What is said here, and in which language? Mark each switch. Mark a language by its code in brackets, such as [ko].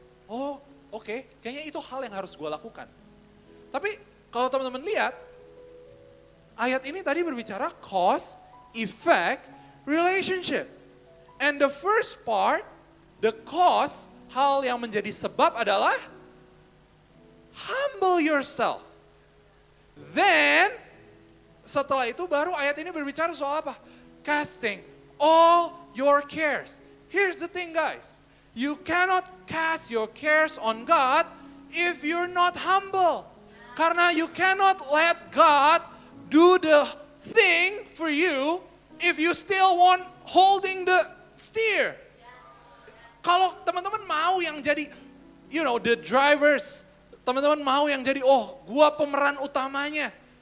[id] Oh oke, kayaknya itu hal yang harus gue lakukan. Tapi kalau teman-teman lihat, ayat ini tadi berbicara [en] cause, effect, relationship. And the first part, the cause, [id] hal yang menjadi sebab adalah [en] humble yourself. [id] Then, setelah itu baru ayat ini berbicara soal apa? [en] Casting all your cares. Here's the thing guys, you cannot cast your cares on God if you're not humble. Karena you cannot let God do the thing for you if you still want holding the steer. [id] Kalau teman-teman mau yang jadi, [en] the drivers, [id] teman-teman mau yang jadi, gua pemeran utamanya.